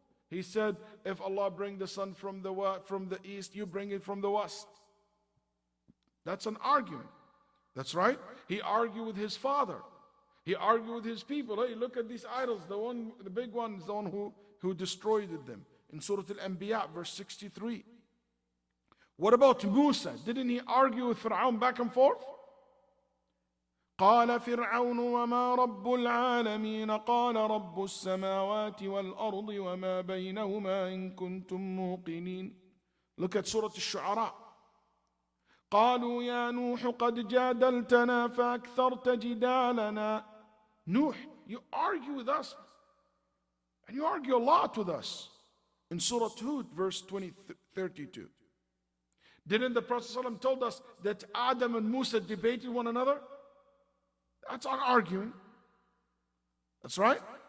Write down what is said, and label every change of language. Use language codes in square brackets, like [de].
[en] He said, if Allah bring the sun from the east, you bring it from the west. That's an argument. That's right. He argued with his father. He argued with his people. Hey, look at these idols. The big one is the one who destroyed them. In Surah Al-Anbiya, verse 63. What about Musa? Didn't he argue with Fir'aun back and forth? [ar] قال فرعون وما رب العالمين قال رب السماوات والأرض وما بينهما إن كنتم موقنين. [en] Look at Surah Al-Shu'ara. [ar] قالوا يا نوح قد جادلتنا فأكثرت جدالنا. [en] Nuh, you argue with us, and you argue a lot with us. In Surah Hud, verse 32. Didn't the Prophet ﷺ told us that Adam and Musa debated one another? That's not arguing. That's right.